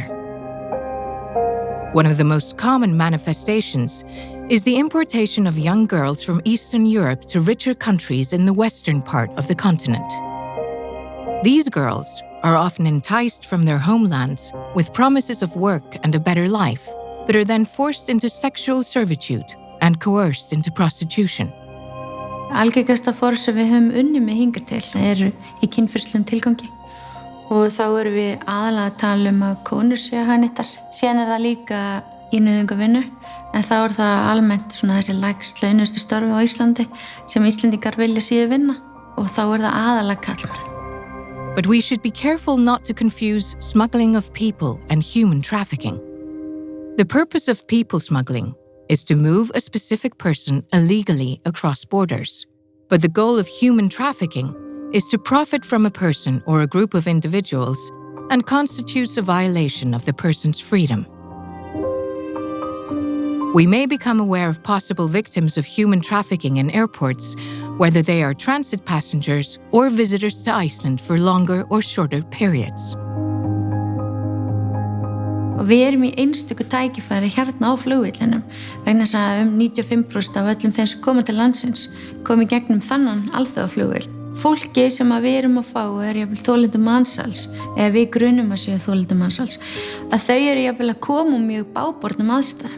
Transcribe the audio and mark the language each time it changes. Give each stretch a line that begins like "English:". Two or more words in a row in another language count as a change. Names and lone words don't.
English: One of the most common manifestations is the importation of young girls from Eastern Europe to richer countries in the western part of the continent. These girls are often enticed from their homelands with promises of work and a better life, but are then forced into sexual servitude and coerced into prostitution.
Icelandic: Algengasta form sem við höfum unnið með hingað til eru í kynferðislegum tilgangi og þá erum við aðalega að tala að konur séu hagnýttar. Síðan það líka í nauðungarvinnu en þá það almennt svona þessi lægst launustu störf á Íslandi sem Íslendingar vilja síður vinna og þá það aðalega karlmenn.
English: But we should be careful not to confuse smuggling of people and human trafficking. The purpose of people smuggling is to move a specific person illegally across borders. But the goal of human trafficking is to profit from a person or a group of individuals and constitutes a violation of the person's freedom. We may become aware of possible victims of human trafficking in airports, whether they are transit passengers or visitors to Iceland for longer or shorter periods.
Icelandic: Og við erum í einstöku tækifæri hérna á flugvellinum vegna þess að 95% af öllum þeim sem koma til landsins komi gegnum þannan alþjóðaflugvöll. Fólki sem við erum að fá jafnvel þolendur mansals, eða við grunum að séu þolendur mansals, að þau jafnvel að koma mjög bábornum aðstæðum.